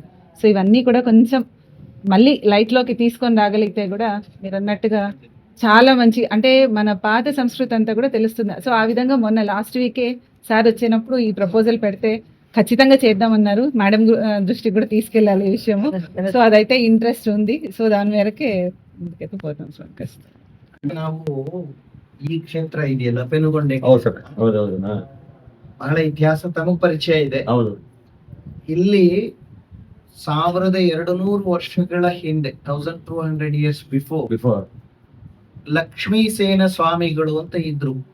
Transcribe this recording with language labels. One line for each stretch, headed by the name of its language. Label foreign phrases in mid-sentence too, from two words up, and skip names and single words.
Telugu: సో ఇవన్నీ కూడా కొంచెం మళ్ళీ లైట్లోకి తీసుకొని రాగలిగితే కూడా మీరు అన్నట్టుగా చాలా మంచి, అంటే మన పాత సంస్కృతి అంతా కూడా తెలుస్తుంది. సో ఆ విధంగా మొన్న
English: last week
Telugu: సార్ వచ్చినప్పుడు ఈ ప్రపోజల్ పెడితే ఖచ్చితంగా చేద్దామన్నారు. మేడం దృష్టికి కూడా తీసుకెళ్ళాలి ఈ విషయము. సో అదైతే ఇంట్రెస్ట్ ఉంది. సో దాని మేరకే ముందుకైతే పోతాం సార్.
Kannada: ನಾವು ಈ ಕ್ಷೇತ್ರ ಇದೆಯಲ್ಲ ಪೆನುಗೊಂಡೆ, ಬಹಳ ಇತಿಹಾಸ ತಮಗ್ ಪರಿಚಯ ಇದೆ. ಹೌದು, ಇಲ್ಲಿ 1200 ವರ್ಷಗಳ ಹಿಂದೆ 1200
English: years before
Kannada: ಲಕ್ಷ್ಮೀಸೇನ ಸ್ವಾಮಿಗಳು ಅಂತ ಇದ್ರು.